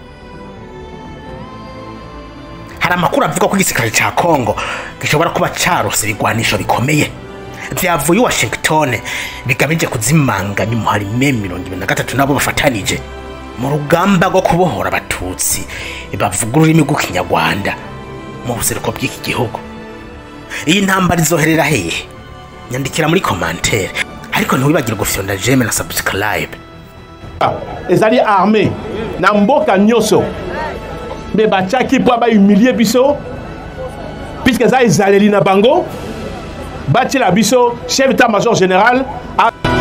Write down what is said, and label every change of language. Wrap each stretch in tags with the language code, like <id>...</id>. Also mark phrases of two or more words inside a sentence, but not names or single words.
<rn>Hari amakuru avuga ko igisirikare ca Congo gishobora kuba carose ibigwanisho bikomeye vyavuye i Washington bigamije kuzimanganya umuhari M23 nabo bafatanije mu rugamba rwo kubohora abatutsi bavuga ururimi rw'ikinyarwanda mu buseruko bw'iki gihugu. Iyi ntambara izoherera hehe? Nyandikira muri commentaire, ariko ntiwibagire gufyonda j'aime na subscribe.</rn> <ln>Ezali armée na mboka nyoso mais bachaki po ba humilier biso</ln> <fr>puisque ça</fr> <ln>ezaleli na bango bati la biso</ln> <fr>chef d'état-major général</fr> <ln>a</ln>